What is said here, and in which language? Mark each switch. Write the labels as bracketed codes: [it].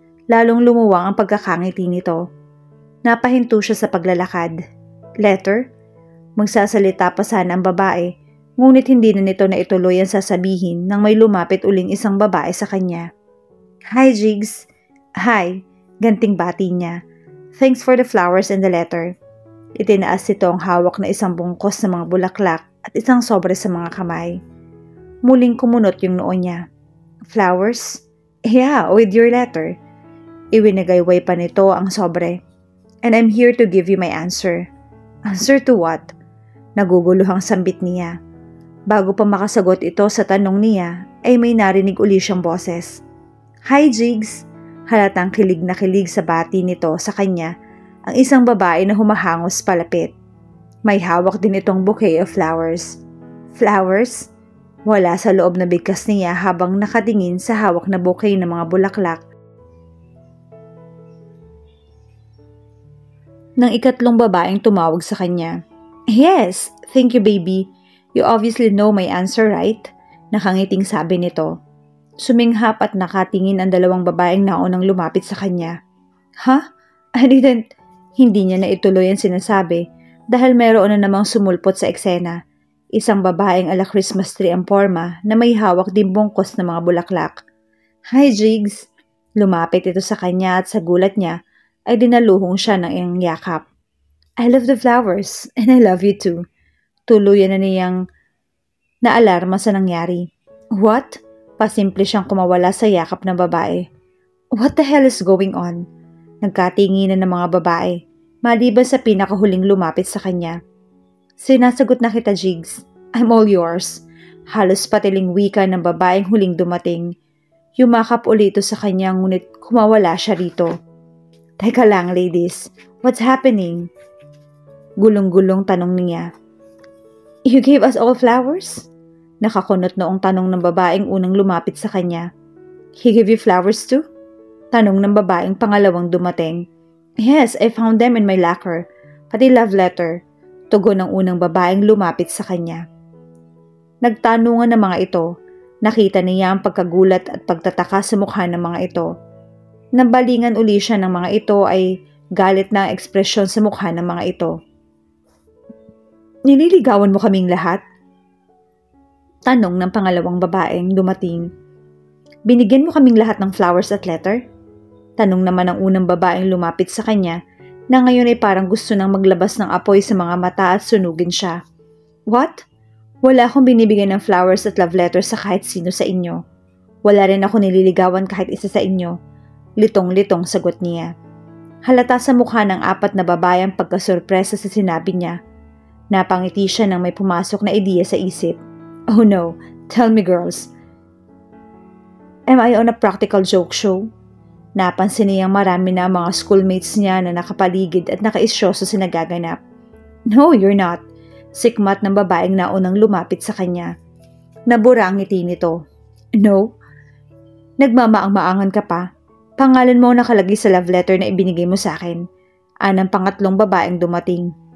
[tl] Lalong lumuwang ang pagkakangiti nito. Napahinto siya sa paglalakad. Letter? Magsasalita pa sana ang babae, ngunit hindi na nito na ituloy ang sasabihin nang may lumapit uling isang babae sa kanya. [en] Hi, Jigs. Hi. [tl] Ganting bati niya. [en] Thanks for the flowers and the letter. [tl] Itinaas nito ang hawak na isang bungkos ng mga bulaklak at isang sobre sa mga kamay. Muling kumunot yung noo niya. [en] Flowers? Yeah, with your letter. [tl] Iwinagayway pa nito ang sobre. [en] And I'm here to give you my answer. Answer to what? [tl] Naguguluhang sambit niya. Bago pa makasagot ito sa tanong niya, ay may narinig uli siyang boses. Hi, Jigs! Halatang kilig na kilig sa bati nito sa kanya ang isang babae na humahangos palapit. May hawak din itong [en] bouquet of flowers. Flowers? [tl] Wala sa loob na bigkas niya habang nakatingin sa hawak na bouquet ng mga bulaklak. Nang ikatlong babaeng tumawag sa kanya. [en] Yes, thank you baby. You obviously know my answer, right? [tl] Nakangiting sabi nito. Suminghap at nakatingin ang dalawang babaeng naunang lumapit sa kanya. [en] Huh? I didn't. [tl] Hindi niya na ituloy ang sinasabi dahil meron na namang sumulpot sa eksena. Isang babaeng ala Christmas tree ang forma na may hawak din bungkos ng mga bulaklak. [en] Hi Jigs! [tl] Lumapit ito sa kanya at sa gulat niya ay dinaluhong siya ng iyang yakap. [en] I love the flowers and I love you too. [tl] Tuluyan na niyang naalarma sa nangyari. [en] What? [tl] Pasimple siyang kumawala sa yakap ng babae. [en] What the hell is going on? [tl] Nagkatinginan ng mga babae, maliban sa pinakahuling lumapit sa kanya. Sinasagot na kita, Jigs. [en] I'm all yours. [tl] Halos patiling wika ng babaeng huling dumating. Yumakap ulit ito sa kanya ngunit kumawala siya rito. Teka lang, ladies. [en] What's happening? [tl] Gulong-gulong tanong niya. [en] You gave us all flowers? [tl] Nakakunot noong tanong ng babaeng unang lumapit sa kanya. [en] He gave you flowers too? [tl] Tanong ng babaeng pangalawang dumating. [en] Yes, I found them in my locker. [tl] Pati love letter. Tugon ng unang babaeng lumapit sa kanya. Nagtanungan ng mga ito. Nakita niya ang pagkagulat at pagtataka sa mukha ng mga ito. Nabalingan uli siya ng mga ito ay galit na ekspresyon sa mukha ng mga ito. Nililigawan mo kaming lahat? Tanong ng pangalawang babaeng dumating. Binigyan mo kaming lahat ng flowers at letter? Tanong naman ng unang babaeng lumapit sa kanya na ngayon ay parang gusto nang maglabas ng apoy sa mga mata at sunugin siya. [en] What? [tl] Wala akong binibigyan ng flowers at love letters sa kahit sino sa inyo. Wala rin ako nililigawan kahit isa sa inyo. Litong-litong sagot niya. Halata sa mukha ng apat na babae ang pagkasurpresa sa sinabi niya. Napangiti siya nang may pumasok na ideya sa isip. [en] Oh no, tell me girls. Am I on a practical joke show? [tl] Napansin niyang marami na ang mga schoolmates niya na nakapaligid at nakaisyoso sa nagaganap. [en] No, you're not. [tl] Sikmat ng babaeng naunang lumapit sa kanya. Nabura ang ngiti nito. No? Nagmamaang-maangan ka pa. Pangalan mo nakalagay sa love letter na ibinigay mo sa akin. Anang pangatlong babaeng dumating.